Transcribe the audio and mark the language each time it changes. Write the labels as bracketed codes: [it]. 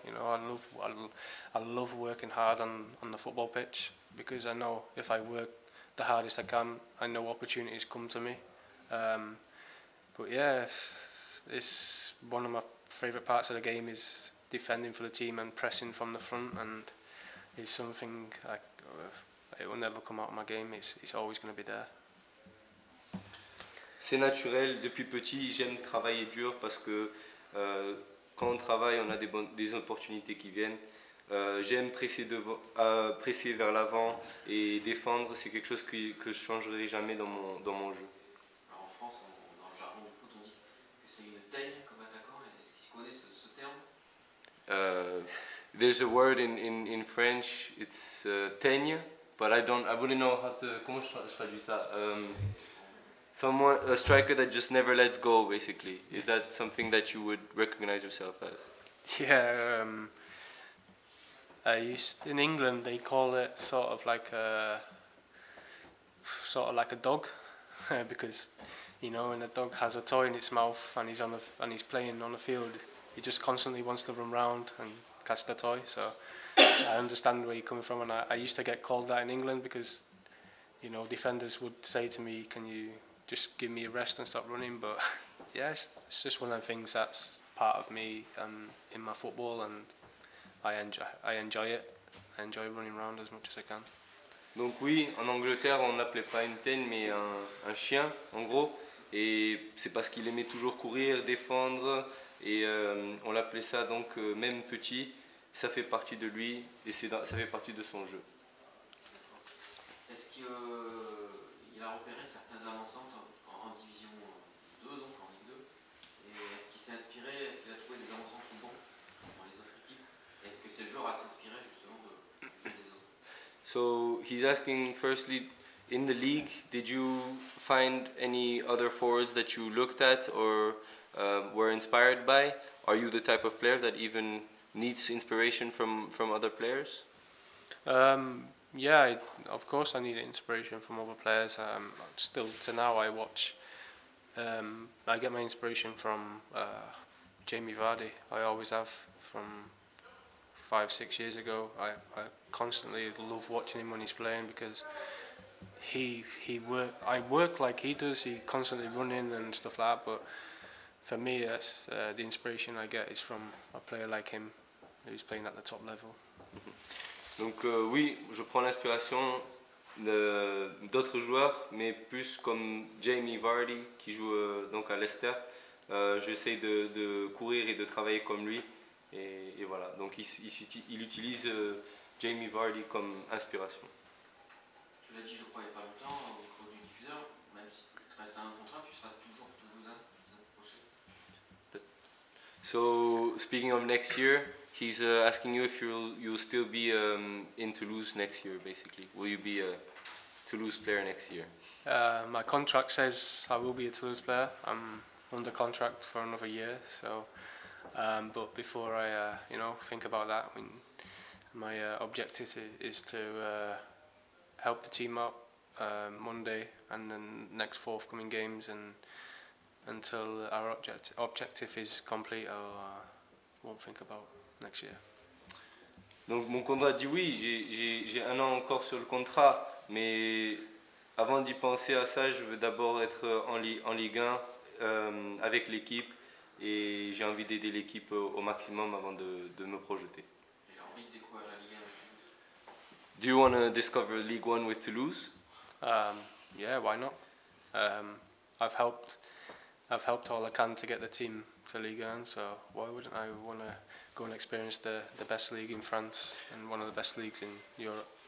[en] You know, I love working hard on the football pitch, because I know if I work the hardest I can, I know opportunities come to me. But yeah, it's one of my favourite parts of the game is defending for the team and pressing from the front, and it's something it will never come out of my game. It's always going to be there. [fr] C'est naturel, depuis petit j'aime travailler dur parce que quand on travaille on a des opportunités qui viennent. J'aime presser vers l'avant et défendre, c'est quelque chose que je ne changerai jamais dans mon jeu. Alors en France, dans le jargon du foot, on dit que c'est une teigne comme attaquant. Est-ce qu'ils connaissent ce terme? [en] There's a word in French, it's teigne, but I wouldn't know how to, [fr] comment je traduis ça? [en] A striker that just never lets go, basically. Is that something that you would recognize yourself as? Yeah, in England they call it sort of like a dog, because you know when a dog has a toy in its mouth and he's playing on the field, he just constantly wants to run around and catch the toy. So I understand where you're coming from, and I used to get called that in England because you know defenders would say to me, "Can you just give me a rest and stop running?" But yeah, it's just one of the things that's part of me in my football, and I enjoy it. I enjoy running around as much as I can. [fr] Donc oui, en Angleterre on n'appelait pas une teigne mais un chien en gros, et c'est parce qu'il aimait toujours courir, défendre, et on l'appelait ça donc même petit, ça fait partie de lui et ça fait partie de son jeu. Est-ce qu'il a repéré certains avant-centres en division 2, donc en Ligue 2, et est-ce qu'il s'est inspiré, est-ce qu'il a trouvé des avant-centres bons dans les autres équipes, et est-ce que c'est le genre à s'inspirer justement du jeu des autres? [en] So he's asking firstly, in the league, did you find any other forwards that you looked at or were inspired by? Are you the type of player that even needs inspiration from other players? Yeah, of course I need inspiration from other players. Still to now I watch, I get my inspiration from Jamie Vardy. I always have from 5-6 years ago. I constantly love watching him when he's playing because I work like he does. He constantly running and stuff like that. But for me, that's the inspiration I get is from a player like him, who's playing at the top level. [fr] Donc oui, je prends l'inspiration d'autres joueurs, mais plus comme Jamie Vardy qui joue donc à Leicester. J'essaie de courir et de travailler comme lui, et voilà. Donc il utilise Jamie Vardy comme inspiration. Tu l'as dit, je crois, il n'y a pas longtemps, au micro du diffuseur, même si tu restes un contrat, tu seras toujours toulousain la saison prochaine. [en] So speaking of next year, he's asking you if you'll still be in Toulouse next year, basically. Will you be a Toulouse player next year? My contract says I will be a Toulouse player. I'm under contract for another year, so. But before I, think about that, my objective is to help the team out Monday and then next forthcoming games, and until our objective is complete, I won't think about next year. [fr] Donc mon contrat dit oui, j'ai un an encore sur le contrat, mais avant d'y penser à ça, je veux d'abord être en Ligue 1 avec l'équipe, et j'ai envie d'aider l'équipe au maximum avant de me projeter. Il a envie de découvrir la Ligue 1 avec Toulouse. [en] Do you want to discover League 1 with Toulouse? Yeah, why not? I've helped all I can to get the team to Ligue 1, so why wouldn't I want to go and experience the best league in France and one of the best leagues in Europe?